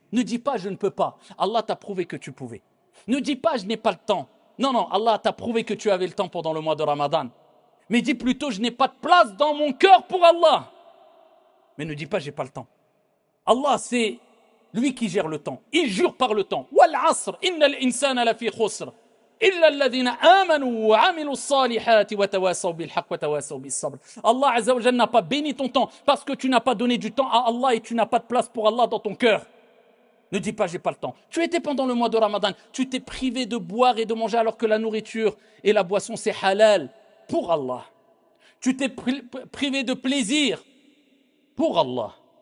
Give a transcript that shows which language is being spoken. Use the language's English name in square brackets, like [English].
[French] Ne dis pas je ne peux pas. Allah t'a prouvé que tu pouvais. Ne dis pas je n'ai pas le temps. Non, non, Allah t'a prouvé que tu avais le temps pendant le mois de Ramadan. Mais dis plutôt je n'ai pas de place dans mon cœur pour Allah. Mais ne dis pas j'ai pas le temps. Allah, c'est lui qui gère le temps. Il jure par le temps. [Arabic] Wal asr, innal insana lafi khusr. إلا الذين آمنوا وعملوا الصالحات وتواصوا بالحق وتواصوا بالصبر. [French] Allah Azza wa Jalla n'a pas béni ton temps parce que tu n'as pas donné du temps à Allah et tu n'as pas de place pour Allah dans ton cœur. Ne dis pas j'ai pas le temps. Tu étais pendant le mois de Ramadan, tu t'es privé de boire et de manger alors que la nourriture et la boisson c'est halal pour Allah. Tu t'es privé de plaisir pour Allah.